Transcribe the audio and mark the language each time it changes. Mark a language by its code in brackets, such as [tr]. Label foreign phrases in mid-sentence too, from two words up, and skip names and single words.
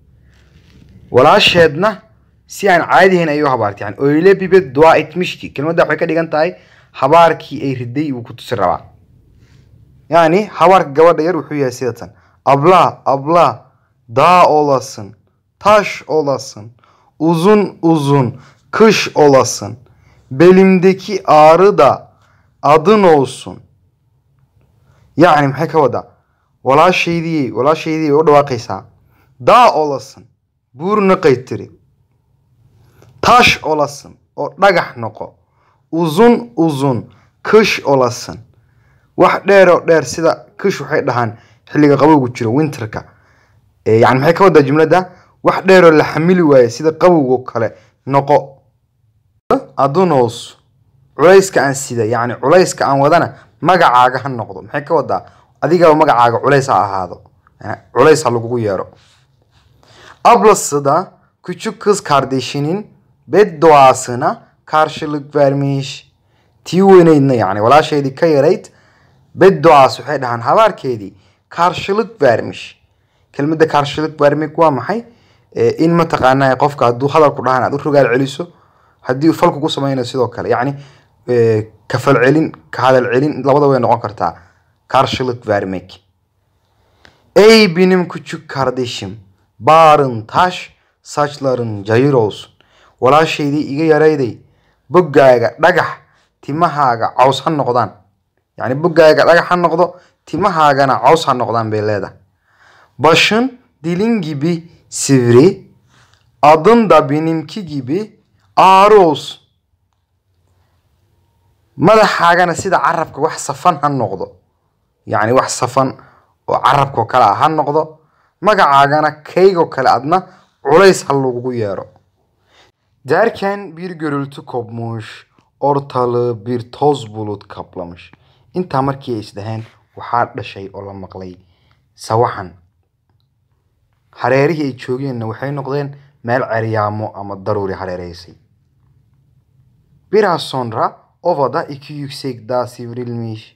[so] Walaasheedna si aan caadi ahayn ayuu habaartay [tr] yani öyle bir beddua etmiş ki [so] kelmadda waxay ka dhigan tahay habaarkii ay riday uu ku tusi rabaa. Yani habaarka gabadha yar wuxuu yahay sidatan [tr] abla abla dağ olasın taş olasın uzun uzun kış olasın belimdeki ağrı da adın olsun. [so] Yani maxay ka wada walaasheydii way u dhawaaqaysaa [tr] dağ olasın [so] buur noqay tiri [tr] taş olasın [so] oo dhagax noqo [tr] uzun uzun kış olasın [so] wax dheer oo dheer sida kış waxay dhahaan xilliga qabowgu jiro winterka yani maxay ka wadaa jumlada wax dheer oo la xamili waaye sida qabowgo kale noqo [tr] adun olsun [so] culayska aan sida yani culayska aan wadana magacaaga ha noqdo maxay ka wadaa adigaba magacaaga culays ha ahaado yani culays ha lagugu yeero. [tr] Ablası da küçük kız kardeşinin bedduasına karşılık vermiş. [so] Tii weyneydna yani walaasheedii ka yarayd bedduaas waxay dhahaan habaarkeedii [tr] karşılık vermiş. [so] Kelmadda [tr] karşılık vermek [so] waa maxay in mataqaanaa qofka hadduu hadal ku dhahan aad u rogaal celiso haddii uu fal kugu samaynayo sidoo kale yacni ka falcelin ka hadal celin labada way noqon kartaa [tr] karşılık vermek. Ey benim küçük kardeşim bağrın taş saçların cayır olsun. [so] Walaasheydii iga yarayday boggaaga dhagax timahaaga caws ha noqdaan yani boggaaga dhagax ha noqdo timahaagana caws ha noqdaan bay leedahay. [tr] Başın dilin gibi sivri adın da benimki gibi ağrı olsun. [so] Madaxaagana sida carabka wax safan ha noqdo yani wax safan oo carabkoo kale ah ha noqdo magacaagana kaygoo kale adna culays ha lagugu yeero. [tr] Derken bir gürültü kopmuş ortalığı bir toz bulut kaplamış. [so] Intaa markii ay isdhaheen waxaa dhashay oo la maqlay sawaxan. Hareerihii ay joogeenna waxay noqdeen meel ceryaamo ama daruuri hareereysay. [tr] Biraz sonra ovada iki yüksek dağ sivrilmiş.